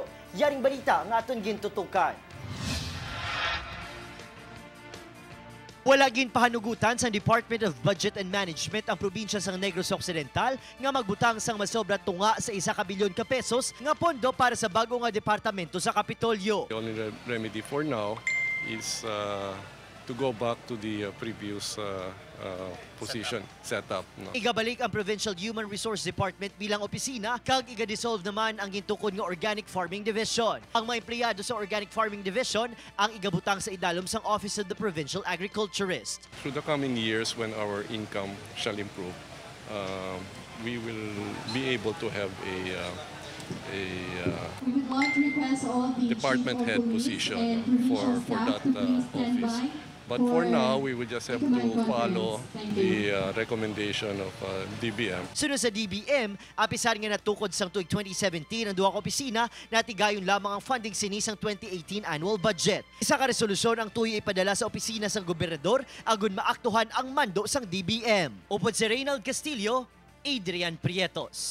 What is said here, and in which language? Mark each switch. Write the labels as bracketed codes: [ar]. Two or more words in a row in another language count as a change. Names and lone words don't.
[hil] Yaring balita nga aton gintutukan. Wala ginpahanugutan sa Department of Budget and Management ang probinsya sang Negros Occidental nga magbutang sang masobra tunga sa 1 bilyon ka pesos nga pondo para sa bago nga departamento sa kapitolyo. [en] The only remedy for now is to go back to the previous position setup. [hil] No? Igabalik ang Provincial Human Resource Department bilang opisina kag iga-dissolve naman ang gintukod nga Organic Farming Division. Ang mga empleyado sa Organic Farming Division ang igabutang sa idalom sang Office of the Provincial Agriculturist. [en] Through the coming years when our income shall improve, we will be able to have a department head position for that office. But for now, we will just have to follow the recommendation of DBM. [hil] Sunod sa DBM, apisar nga natukod sang tuig 2017 ang duha ka opisina natigayon lamang ang funding sinis sang 2018 [en] annual budget. [hil] Isa ka resolusyon ang tuyo ipadala sa opisina sang gobernador agon maaktuhan ang mando sang DBM. Upod si Reynald Castillo, Adrian Prietos.